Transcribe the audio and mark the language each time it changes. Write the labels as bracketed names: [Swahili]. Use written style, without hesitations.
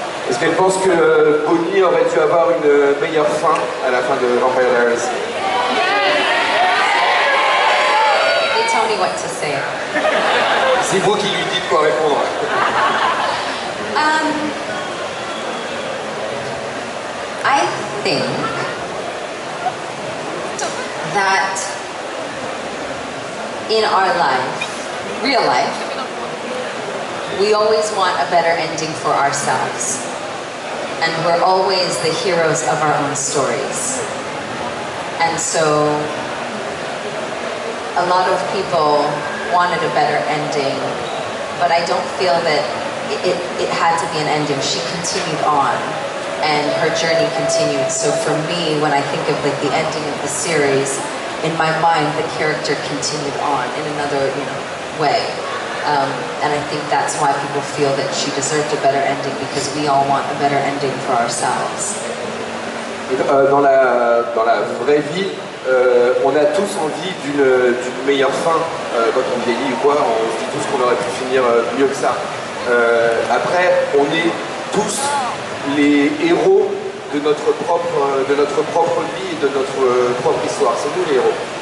[French] Est-ce qu'elle pense que Bonnie aurait dû avoir une meilleure fin à la fin de Vampire Diaries? [English] They tell me what to say. [French] C'est vous qui lui dites quoi répondre. [English] I think that in our life, real life, we always want a better ending for ourselves. And we're always the heroes of our own stories. And so a lot of people wanted a better ending, but I don't feel that it had to be an ending. She continued on and her journey continued. So for me, when I think of like the ending of the series, in my mind, the character continued on in another, way. And I think that's why people feel that she deserved a better ending, because we all want a better ending for ourselves. [French] Dans la vraie vie, on a tous envie d'une meilleure fin quand on vieillit ou quoi. On se dit tous qu'on aurait pu finir mieux que ça. Après, on est tous les héros de notre propre vie et de notre propre histoire. C'est nous les héros.